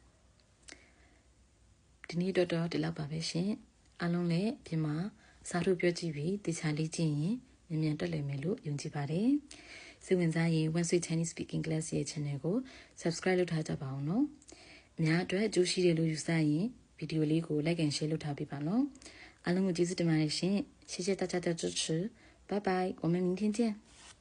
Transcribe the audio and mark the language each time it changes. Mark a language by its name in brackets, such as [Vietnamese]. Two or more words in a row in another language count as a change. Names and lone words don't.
[Burmese] ဒီနေ့တော့ဒီလောက်ပါပဲရှင်အားလုံးလည်းပြင်မှာစာထုတ်ပြောကြည့်ပြီးတခြားလေ့ကျင့်ရင်မြန်မြန်တက်လည်မယ်လို့ယုံကြည်ပါတယ်စိတ်ဝင်စားရင် One Sweet Chinese Speaking Class ရဲ့ channel ကို subscribe လုပ်ထားကြပါအောင်နော်အများအတွက်အကျိုးရှိတယ်လို့ယူဆရင်ဗီဒီယိုလေးကို [English] like and share [Burmese] လုပ်ထားပေးပါနော်အားလုံးကိုကျေးဇူးတင်ပါတယ်ရှင် [Chinese] 谢谢大家的支持拜拜我们明天见